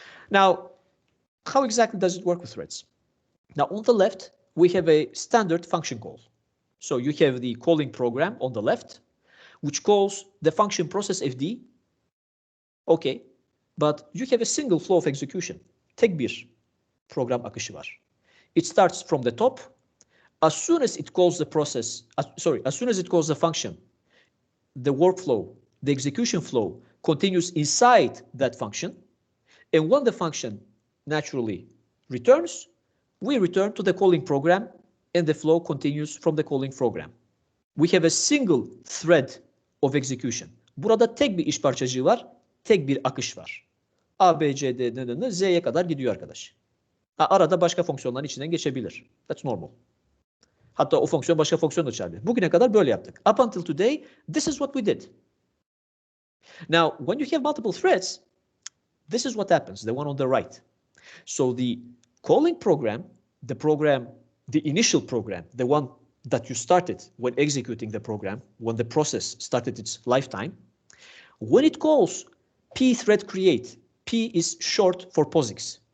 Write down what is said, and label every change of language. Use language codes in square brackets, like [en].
[en] Now, how exactly does it work with threads? Now, on the left, we have a standard function call. So you have the calling program on the left, which calls the function process fd. Okay, but you have a single flow of execution. [tr] Tek bir program akışı var. [en] It starts from the top. As soon as it calls the process, as soon as it calls the function, the workflow, the execution flow continues inside that function. And when the function naturally returns, we return to the calling program and the flow continues from the calling program. We have a single thread of execution. [tr] Burada tek bir iş parçacığı var, tek bir akış var. A, B, C, D, N, Z'ye kadar gidiyor arkadaş. Arada başka fonksiyonların içinden geçebilir. [en] That's normal. [tr] Hatta o fonksiyon başka fonksiyon da çağırabilir. Bugüne kadar böyle yaptık. [en] Up until today, this is what we did. Now, when you have multiple threads, this is what happens, the one on the right. So the calling program, the initial program, the one that you started when executing the program, when the process started its lifetime, when it calls pthread create, P is short for POSIX.